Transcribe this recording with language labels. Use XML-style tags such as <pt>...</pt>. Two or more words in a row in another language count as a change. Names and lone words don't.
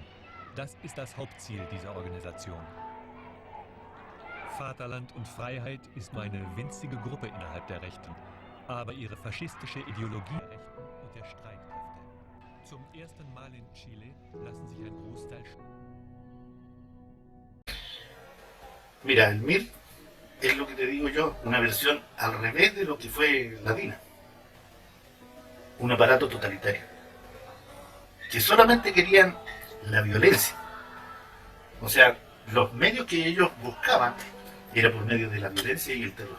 <de>Das ist das Hauptziel dieser Organisation. Vaterland und Freiheit ist nur eine winzige Gruppe innerhalb der Rechten, aber ihre faschistische Ideologie der Rechten und der Streitkräfte. Zum ersten Mal in Chile lassen sich ein Großteil...</de> <es>Mira, el MIR es lo que te digo yo, una versión al revés de lo que fue la DINA. Un aparato totalitario, que solamente querían la violencia. O sea, los medios que ellos buscaban era por medio de la violencia y el terror.</es>